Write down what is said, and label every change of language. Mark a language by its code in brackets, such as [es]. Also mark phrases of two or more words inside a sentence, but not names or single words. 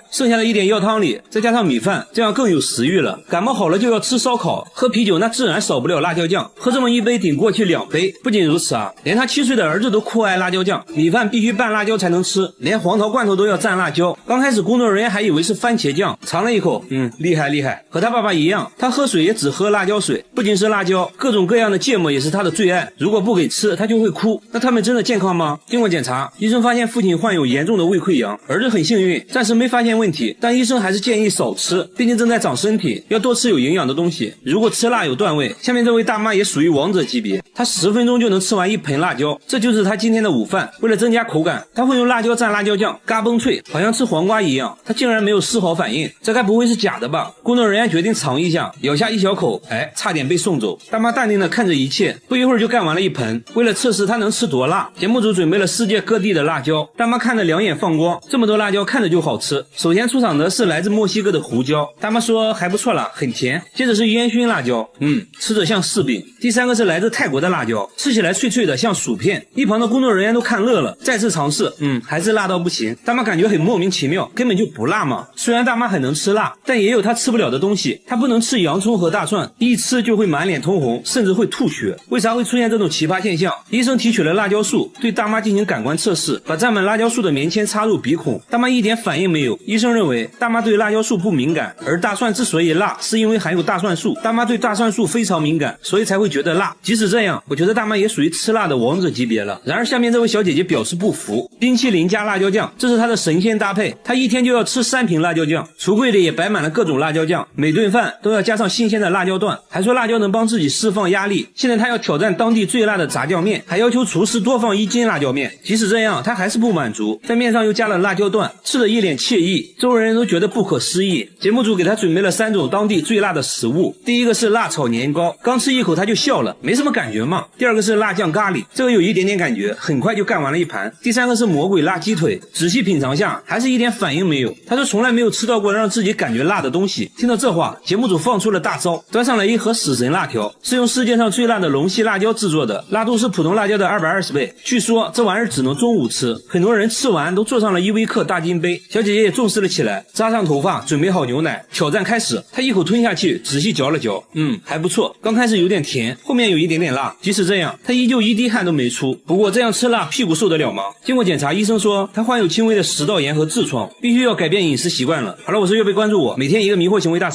[zh] 剩下的一點藥湯裡再加上米飯，這樣更有食慾了。感冒好了就要吃燒烤，喝啤酒那自然少不了辣椒醬，喝這麼一杯頂過去2杯。不僅如此啊，連他7歲的兒子都酷愛辣椒醬，米飯必須拌辣椒才能吃，連黃桃罐頭都要蘸辣椒。剛開始工作人員還以為是番茄醬，嘗了一口，厲害厲害，和他爸爸一樣，他喝水也只喝辣椒水。不僅是辣椒，各種各樣的芥末也是他的最愛，如果不給吃他就會哭。那他們真的健康嗎？經過檢查，醫生發現父親患有嚴重的胃潰瘍，兒子很幸運，暫時沒發現問題，但醫生還是建議少吃，畢竟正在長身體，要多吃有營養的東西。如果吃辣有段位，下面這位大媽也屬於王者級別，她10分鐘就能吃完1盆辣椒，這就是她今天的午飯。為了增加口感，她會用辣椒蘸辣椒醬，嘎嘣脆，好像吃黃瓜一樣。她竟然沒有絲毫反應，這該不會是假的吧？工作人員決定嘗一下，咬下一小口，差點被送走。大媽淡定地看着一切，不一會兒就幹完了1盆。為了測試她能吃多辣，節目組準備了世界各地的辣椒。大媽看得兩眼放光，這麼多辣椒看着就好吃。首先出場的是來自墨西哥的胡椒，大媽說還不錯啦，很甜。接着是煙燻辣椒，吃着像柿餅。第3個是來自泰國的辣椒，吃起來脆脆的像薯片。一旁的工作人員都看樂了，再次嘗試，還是辣到不行。大媽感覺很莫名其妙，根本就不辣嘛。雖然大媽很能吃辣，但也有她吃不了的東西，她不能吃洋蔥和大蒜，一吃就會滿臉通紅，甚至會吐血。為啥會出現這種奇葩現象？醫生提取了辣椒素，對大媽進行感官測試，把沾滿辣椒素的棉籤插入鼻孔，大媽一點反應沒有。醫生認為大媽對辣椒素不敏感，而大蒜之所以辣，是因為含有大蒜素，大媽對大蒜素非常敏感，所以才會覺得辣。即使這樣，我覺得大媽也屬於吃辣的王者級別了。然而下面這位小姐姐表示不服，冰淇淋加辣椒醬，這是她的神仙搭配，她一天就要吃3瓶辣椒醬，櫥櫃裡也擺滿了各種辣椒醬，每頓飯都要加上新鮮的辣椒段，還說辣椒能幫自己釋放壓力。現在她要挑戰當地最辣的炸醬麵，還要求廚師多放1斤辣椒麵。即使這樣，她還是不滿足，在麵上又加了辣椒段，吃得一臉愜意，周圍人都覺得不可思議。節目組給她準備了3種當地最辣的食物，第一個是辣炒年糕，剛吃一口她就笑了，沒什麼感覺嘛。第2個是辣醬咖喱，這個有一點點感覺，很快就幹完了1盤。第3個是魔鬼辣雞腿，仔細品嘗下還是一點反應沒有。她說從來沒有吃到過讓自己感覺辣的東西。聽到這話，節目組放出了大招，端上來一盒死神辣條，是用世界上最辣的龍息辣椒制作的，辣度是普通辣椒的220倍。據說這玩意兒只能中午吃，很多人吃完都坐上了依维柯大金杯。小姐姐也重視了起來，扎上頭髮，準備好牛奶，挑戰開始。她一口吞下去，仔細嚼了嚼，還不錯。剛開始有點甜，後面有一點點辣。即使這樣，她依舊一滴汗都沒出。不過這樣吃辣，屁股受得了嗎？經過檢查，醫生說她患有輕微的食道炎和痔瘡，必須要改變飲食習慣了。好了，我是月貝，關注我，每天一個迷惑行為大賞。